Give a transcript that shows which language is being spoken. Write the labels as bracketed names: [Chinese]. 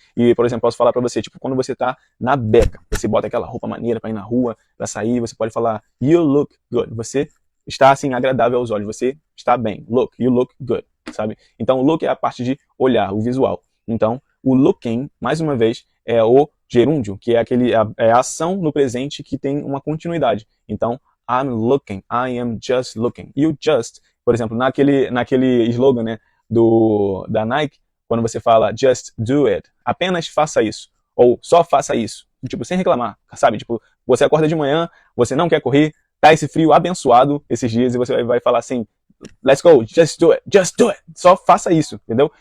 [Portuguese] E, por exemplo, posso falar pra você, tipo, quando você tá na beca, você bota aquela roupa maneira pra ir na rua, pra sair, você pode falar, [English] you look good. [Portuguese] Você está, assim, agradável aos olhos, você está bem. [English] Look, you look good, [Portuguese] sabe? Então, o look é a parte de olhar, o visual. Então, o looking, mais uma vez, é o gerúndio, que é a ação no presente que tem uma continuidade. [English] Então, I'm looking, I am just looking. [Portuguese] E o just, por exemplo, naquele slogan, né, da Nike, quando você fala [English] just do it, [Portuguese] apenas faça isso, ou só faça isso, tipo, sem reclamar, sabe? Tipo, você acorda de manhã, você não quer correr, tá esse frio abençoado esses dias e você vai falar assim, [English] let's go, just do it, [Portuguese] só faça isso, entendeu?